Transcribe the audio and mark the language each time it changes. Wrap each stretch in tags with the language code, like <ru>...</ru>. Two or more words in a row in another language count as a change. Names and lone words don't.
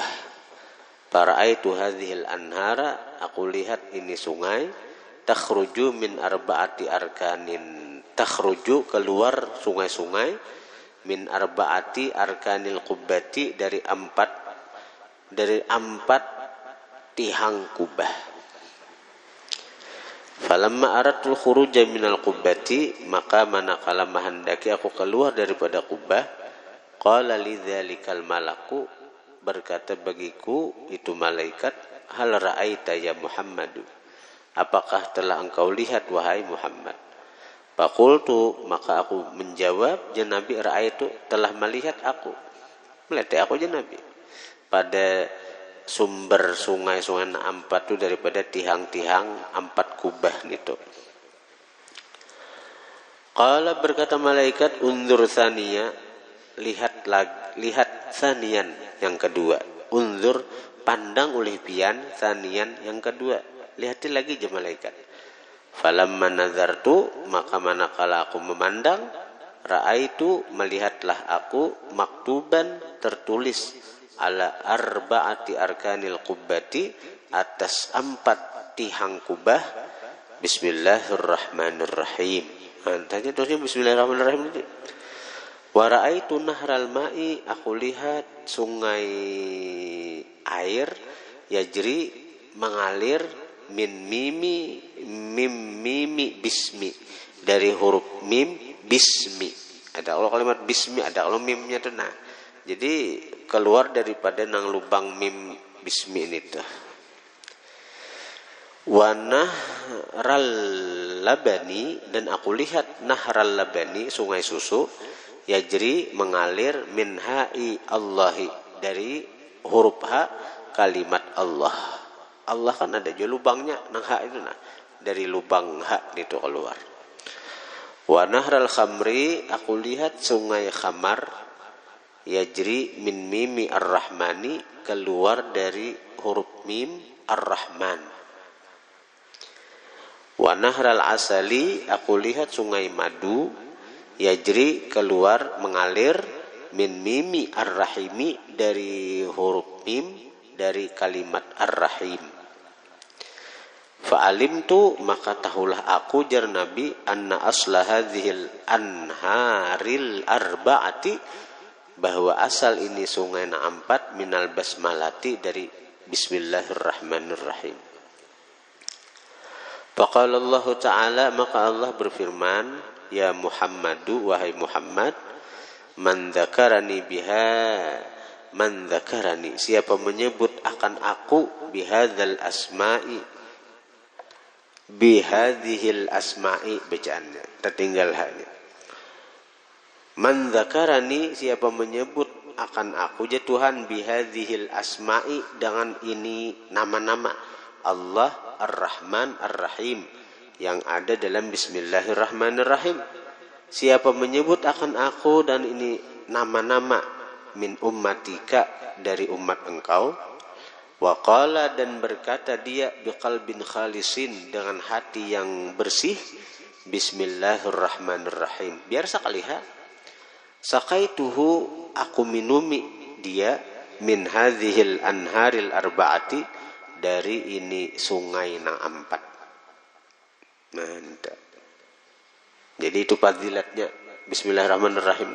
<ar>فرأيت هذه الأنهار,</ar> <bjn>aku lihat ini sungai,</bjn> <ar>تخرج من أربعة أركان, takhruju</ar> <bjn>keluar sungai-sungai,</bjn> <ar>من أربعة أركان القبة,</ar> <bjn>dari empat tihang kubah.</bjn> <ar>فلما أردت الخروج من القبة,</ar> <bjn>maka manakala mahendaki aku keluar daripada kubah,</bjn> <ar>قال لي ذلك الملك,</ar> <bjn>berkata bagiku itu malaikat,</bjn> <ar>هل رأيت يا محمد,</ar> <bjn>apakah telah engkau lihat wahai Muhammad? Faqultu, maka aku menjawab, ya Nabi, ra'aitu, telah melihat aku, melihat aku ya Nabi pada sumber sungai-sungai empat itu daripada tihang-tihang empat kubah itu. Qala, berkata malaikat,</bjn> <ar>انظر ثانيا,</ar> <bjn>lihat thaniyan, yang kedua. Unzur, pandang oleh pian, thaniyan, yang kedua. Lihat lagi je malaikat.</bjn> <ar>فلما نظرت,</ar> <bjn>maka manakala aku memandang, ra'aitu, melihatlah aku, maktuban, tertulis,</bjn> <ar>على أربعة أركان القبة,</ar> <bjn>atas empat tihang kubah,</bjn> <ar>bismillahirrahmanirrahim.</ar> <bjn>Tanya terusnya bismillahirrahmanirrahim.</bjn> <ar>ورأيت نهر الماء,</ar> <bjn>aku lihat sungai air, yajri, mengalir,</bjn> <ar>من ميم بسم,</ar> <bjn>dari huruf mim bismi. Ada kalau kalimat bismi, ada kalau mimnya tuh. Nah, jadi keluar daripada nang lubang mim bismi ini tuh.</bjn> <ar>ونهر اللبن,</ar> <bjn>dan aku lihat</bjn> <ar>نهر اللبن,</ar> <bjn>sungai susu, yajri, mengalir,</bjn> <ar>من هاء الله,</ar> <bjn>dari huruf ha kalimat Allah. Allah kan ada juga lubangnya, nang ha itu nah, dari lubang ha itu keluar.</bjn> <ar>ونهر الخمر,</ar> <bjn>aku lihat sungai khamar,</bjn> <ar>يجري من ميم الرحمن,</ar> <bjn>keluar dari huruf mim ar-rahman.</bjn> <ar>ونهر العسل,</ar> <bjn>aku lihat sungai madu, yajri, keluar, mengalir,</bjn> <ar>من ميم الرحيم,</ar> <bjn>dari huruf mim, dari kalimat ar-rahim. Fa'alimtu, maka tahulah aku, jar Nabi,</bjn> <ar>أن أصل هذه الأنهار الأربعة,</ar> <bjn>bahwa asal ini sungai na empat,</bjn> <ar>من البسملة,</ar> <bjn>dari bismillahirrahmanirrahim.</bjn> <ar>فقال الله تعالى,</ar> <bjn>maka Allah berfirman,</bjn> <ar>يا محمد,</ar> <bjn>wahai Muhammad,</bjn> <ar>من ذكرني بها من ذكرني,</ar> <bjn>siapa menyebut akan aku,</bjn> <ar>بهذه الأسماء بهذه الأسماء,</ar> <bjn>bacaannya tertinggal hanya.</bjn> <ar>من ذكرني,</ar> <bjn>siapa menyebut akan aku, ya Tuhan,</bjn> <ar>بهذه الأسماء,</ar> <bjn>dengan ini nama-nama Allah Ar-Rahman Ar-Rahim yang ada dalam bismillahirrahmanirrahim. Siapa menyebut akan aku dan ini nama-nama,</bjn> <ar>من أمتك,</ar> <bjn>dari umat engkau,</bjn> <ar>وقال,</ar> <bjn>dan berkata dia,</bjn> <ar>بقلب خالص,</ar> <bjn>dengan hati yang bersih,</bjn> <ar>bismillahirrahmanirrahim,</ar> <bjn>biar sakaliha, sakaituhu, aku minumi dia,</bjn> <ar>من هذه الأنهار الأربعة,</ar> <bjn>dari ini sungai na empat. Mantap. Jadi itu fadilatnya bismillahirrahmanirrahim.</bjn>